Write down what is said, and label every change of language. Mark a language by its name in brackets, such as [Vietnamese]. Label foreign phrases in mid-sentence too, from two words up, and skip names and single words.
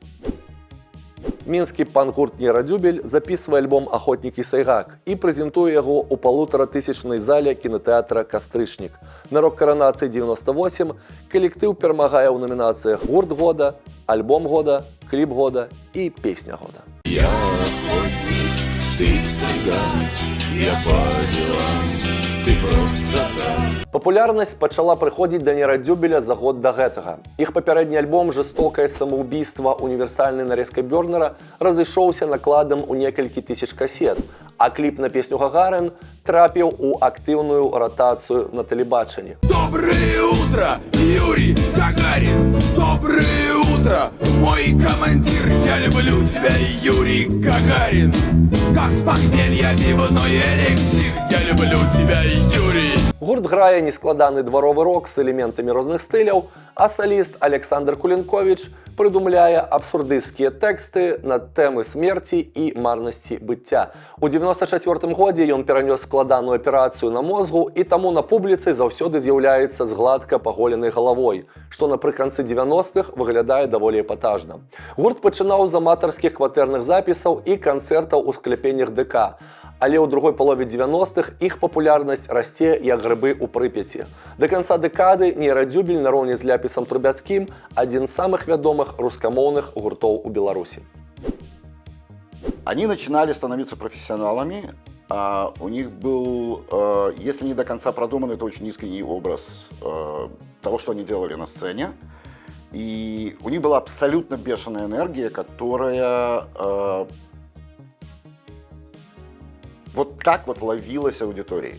[Belarusian] Мінскі панк-гурт «Нерадзюбель» запісвае альбом «Ахотнікі Сайгак» і прэзентуе яго ў 1500-тысячнай зале кінатэатра «Кастрычнік». На рок-каранацыі 98 калектыў перамагае ў номінацыях «Гурт года», «Альбом года», «Кліп года» і «Песня года». [Russian] Я охотник, ты сайгак, я по делам, ты просто так. [Belarusian] Папулярнасць пачала прыходзіць да «Нерадзюбеля» за год да гэтага. Іх папярэдні альбом «Жестокае самоубийство. Універсальнай нарезкай Бёрнера» разышоўся накладам у некалькі тысяч касет, а кліп на песню «Гагарин» трапіў у актыўную ратацыю на тэлебачанні. [Russian] Доброе утро, Юрий Гагарин. Доброе утро, мой командир. Я люблю тебя, Юрий Гагарин. Как с похмелья пивной эликсир. Я люблю тебя, Юрий. [Belarusian] Гурт грае нескладаны дваровы рок з элементамі розных стыляў, а саліст Александр Кулінковіч прыдумляе абсурдысцкія тэксты на тэмы смерці і марнасці быцця. У 94 годзе ён перанёс складаную аперацыю на мозгу і таму на публіцы заўсёды з'яўляецца з гладка паголенай галавой, што напрыканцы 90-х выглядае даволі эпатажна. Гурт пачынаў з аматарскіх кватэрных запісаў і канцэртаў у скляпеннях ДК, але ў другой палове 90-х іх папулярнасць расце як грыбы ў Прыпяці. Да канца дэкады «Нерадзюбель» нароўні з Ляпісам Трубяцкім адзін з самых вядомых рускамоўных гуртоў у Беларусі. [Russian] Они начинали становиться профессионалами, у них был, если не до конца продуманный, то очень искренний образ того, что они делали на сцене. И у них была абсолютно бешеная энергия, которая вот так вот ловилась аудиторией.